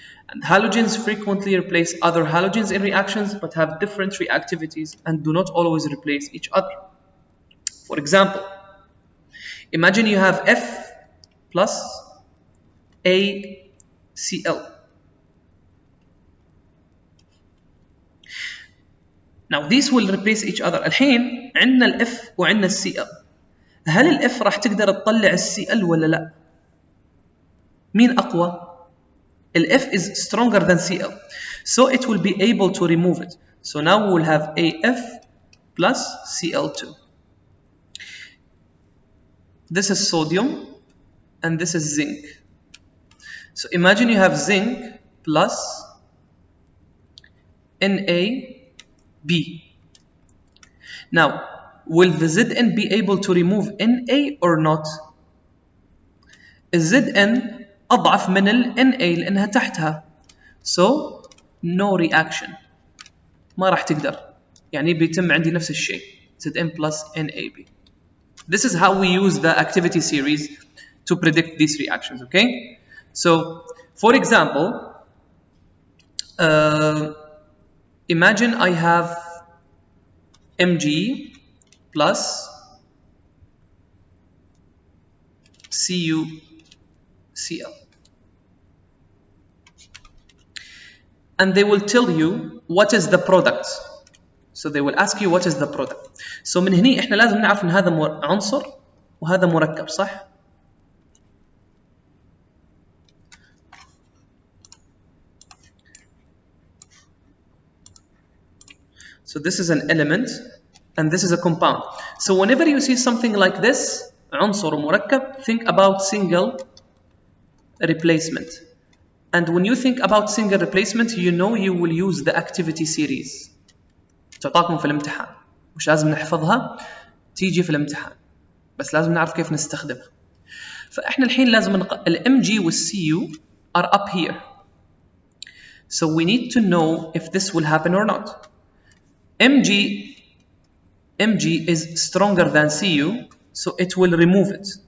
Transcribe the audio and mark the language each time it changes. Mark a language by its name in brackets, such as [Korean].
[English] And halogens frequently replace other halogens in reactions but have different reactivities and do not always replace each other. For example, imagine you have F plus ACl. Now these will replace each other. [Arabic] الحين عندنا ال F وعندنا ال Cl. هل ال F راح تقدر تطلع ال Cl ولا لا؟ مين أقوى؟ ال F [English] is stronger than Cl, so it will be able to remove it. So now we will have AF plus Cl2. This is sodium and this is zinc. So imagine you have zinc plus NaB. Now, will the Zn be able to remove Na or not? [Arabic] Zn أضعف من ال Na لأنها تحتها. [English] So, no reaction. [Arabic] ما راح تقدر. يعني بيتم عندي نفس الشيء. [English] Zn plus NaB. This is how we use the activity series to predict these reactions, okay? So, for example, imagine I have Mg plus CuCl. And they will tell you what is the product. So they will ask you what is the product. [Arabic] So من هنا احنا لازم نعرف ان هذا عنصر وهذا مركب، صح؟ [English] So this is an element and this is a compound. So whenever you see something like this, [Arabic] عنصر ومركب, [English] think about single replacement. And when you think about single replacement, you know you will use the activity series. [Arabic] تعطاكم في الامتحان. مش لازم نحفظها، تيجي في الامتحان. بس لازم نعرف كيف نستخدمها. فإحنا الحين لازم ال Mg وال Cu [English] are up here. So we need to know if this will happen or not. Mg is stronger than Cu, so it will remove it.